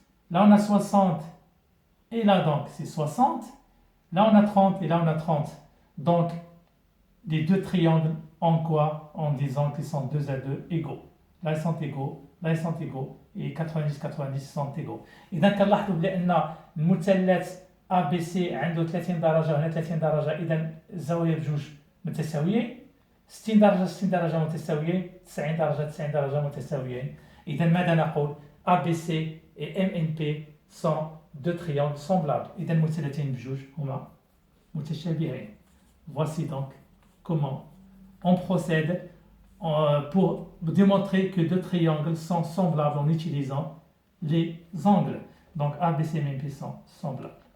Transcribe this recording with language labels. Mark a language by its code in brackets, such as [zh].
[fr] Là, on a 60, et là, donc, c'est 60. Là, on a 30, et là, on a 30. Donc, les deux triangles ont quoi? Ont des angles qui sont 2 à 2 égaux. Là, ils sont égaux, là, ils sont égaux, et 90 sont égaux. [ar] إذا كنلاحظوا بأن المثلث ABC عنده 30 درجة وهنا 30 درجة، إذا الزوايا بجوج متساويين، 60 درجة 60 درجة متساويين، 90 درجة 90 درجة متساويين. إذا ماذا نقول؟ [fr] ABC et MNP sont deux triangles semblables. [ar] إذا المثلثين بجوج هما متشابهين. [fr] Voici donc comment on procède pour démontrer que deux triangles sont semblables en utilisant les angles. Donc ABC et MNP sont semblables.